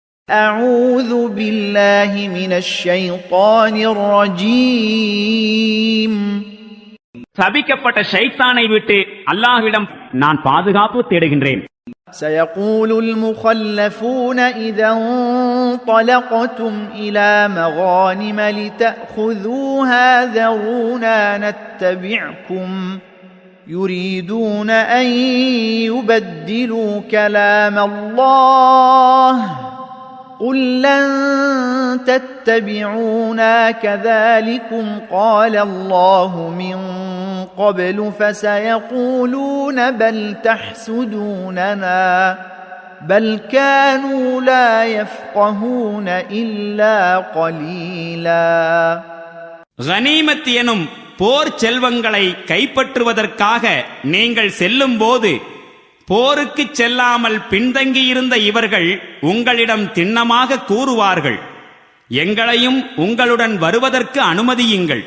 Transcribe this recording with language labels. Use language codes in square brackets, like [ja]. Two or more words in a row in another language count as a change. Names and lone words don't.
[ar] أعوذ بالله من الشيطان الرجيم. [ta] சபிக்கப்பட்ட ஷைத்தானை விட்டு அல்லாஹ்விடம் நான் பாதுகாப்பு தேடுகின்றேன். [ar] سيقول المخلفون إذا انطلقتم إلى مغانم لتأخذوها ذرونا نتبعكم يريدون أن يبدلوا كلام الله قل لن تتبعونا كذلكم قال الله من قبل فسيقولون بل تحسدوننا بل كانوا لا يفقهون إلا قليلا. [ta] கனீமத் எனும் போர் செல்வங்களை கைப்பற்றுவதற்காக நீங்கள் செல்லும் போது போருக்கு செல்லாமல் பின்தங்கியிருந்த இவர்கள் உங்களிடம் திண்ணமாக கூறுவார்கள், எங்களையும் உங்களுடன் வருவதற்கு அனுமதியுங்கள்.